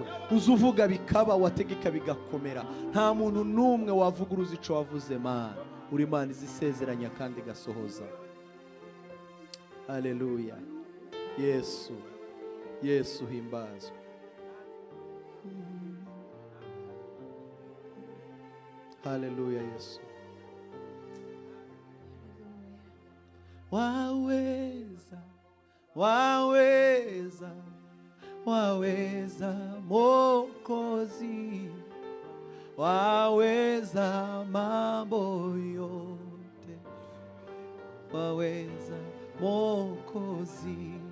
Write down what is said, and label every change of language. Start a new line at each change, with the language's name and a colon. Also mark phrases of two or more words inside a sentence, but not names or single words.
Rundi: uzuvuga bikaba, wategeka bigakomera. nta muntu n'umwe wavuguruza ico wavuze Mana. uri Imana izisezeranya kandi igasohoza. Haleluya. Yesu, Yesu himbazwe. Haleluya Yesu.
Swahili: Waweza, waweza, waweza Mwokozi, waweza mambo yote, waweza Mwokozi,